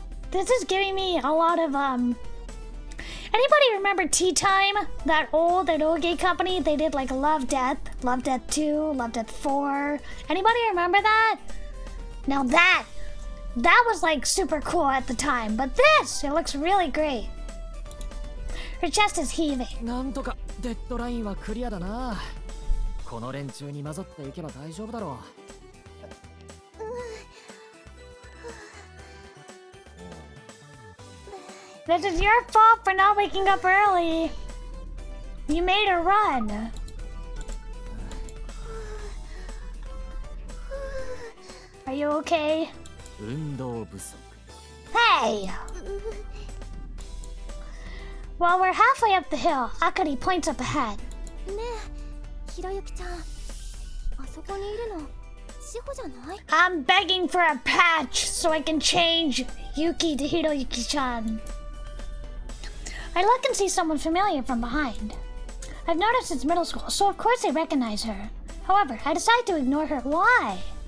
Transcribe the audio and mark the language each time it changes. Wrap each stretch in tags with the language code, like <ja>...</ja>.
<en>This is giving me a lot of, Anybody remember Tea Time? That old eroge company? They did, like, Love, Death 2, Love, Death 4. Anybody remember that? Now that was, like, super cool at the time. But this, it looks really great. Her chest is heaving.</en> <ja>なんとかデッドラインはクリアだな。この連中に混ざっていけば大丈夫だろう。</ja> <en>This is your fault for not waking up early. You made her run. Are you okay?</en> <ja>運動不足。</ja> <en>Hey! While we're halfway up the hill, Akari points up ahead.</en> <ja>ねえ、ひろゆきちゃん。あそこにいるの、志保じゃない？</ja> <en>I'm begging for a patch so I can change Yuki to Hiroyuki-chan. I look and see someone familiar from behind. I've noticed it's middle school, so of course I recognize her. However, I decide to ignore her. Why?</en>